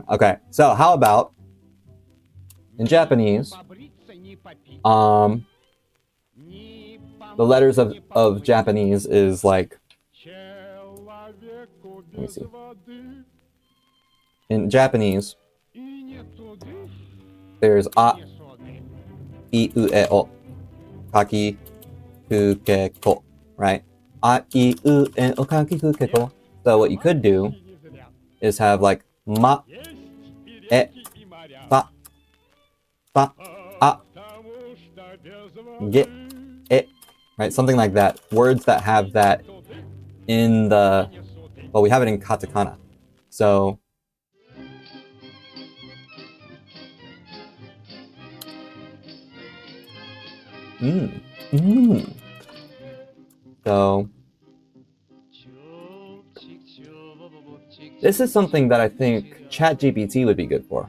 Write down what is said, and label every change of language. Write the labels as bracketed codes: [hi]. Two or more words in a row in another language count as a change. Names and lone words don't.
[en] Okay, so how about in Japanese, the letters of Japanese is like, let me see. In Japanese, there's [ja] a, I, u, e, o, kaki, ku, ke, ko, [en] right? A, I, u, e, o, kaki, ku, ke, ko. So what you could do is have like ma, e, fa, fa, a, ge, e, right? Something like that. Words that have that in the, well, we have it in katakana. So So this is something that I think ChatGPT would be good for.